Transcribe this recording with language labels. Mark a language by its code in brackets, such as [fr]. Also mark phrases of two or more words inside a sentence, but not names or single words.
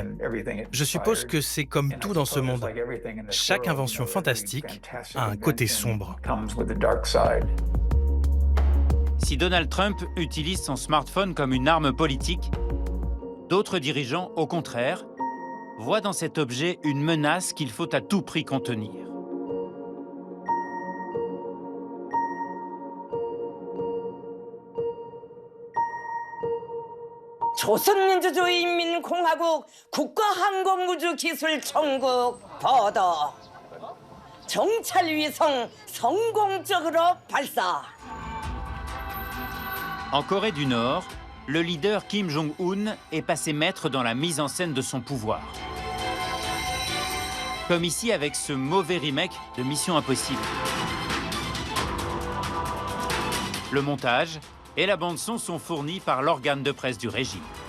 [fr] Je suppose que c'est comme tout dans ce monde. Chaque invention fantastique a un côté sombre. Si Donald Trump utilise son smartphone comme une arme politique, d'autres dirigeants, au contraire, voient dans cet objet une menace qu'il faut à tout prix contenir. [ko] 조선민주주의인민공화국 국가항공우주기술청국 보도. 정찰위성 성공적으로 발사. [fr] En Corée du Nord, le leader Kim Jong-un est passé maître dans la mise en scène de son pouvoir. Comme ici avec ce mauvais remake de Mission Impossible. Le montage et la bande-son sont fournis par l'organe de presse du régime.